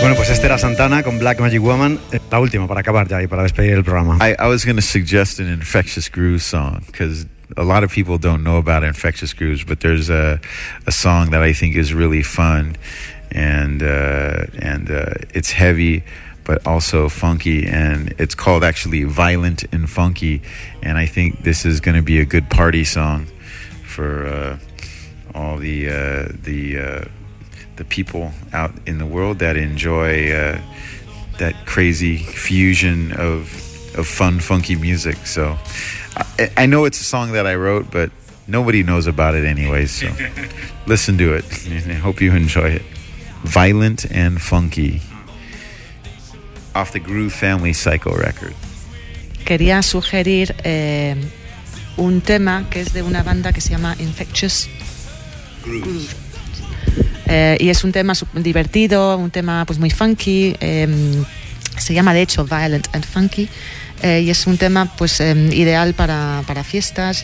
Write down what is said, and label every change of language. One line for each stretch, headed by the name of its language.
Spanish: Estela Santana con Black Magic Woman, la última para acabar ya y para despedir el programa.
English: I was going to suggest an Infectious Groove song because a lot of people don't know about Infectious Grooves, but there's a song that I think is really fun and it's heavy but also funky, and it's called actually Violent and Funky, and I think this is going to be a good party song for all the people out in the world that enjoy that crazy fusion of fun funky music. So I know it's a song that I wrote, but nobody knows about it anyway, so listen to it and hope you enjoy it. Violent and Funky, off the Groove Family Cycle record.
Spanish: Quería sugerir un tema que es de una banda que se llama Infectious Groove. Y es un tema divertido, un tema pues muy funky. Se llama de hecho Violent and Funky. Y es un tema pues ideal para fiestas.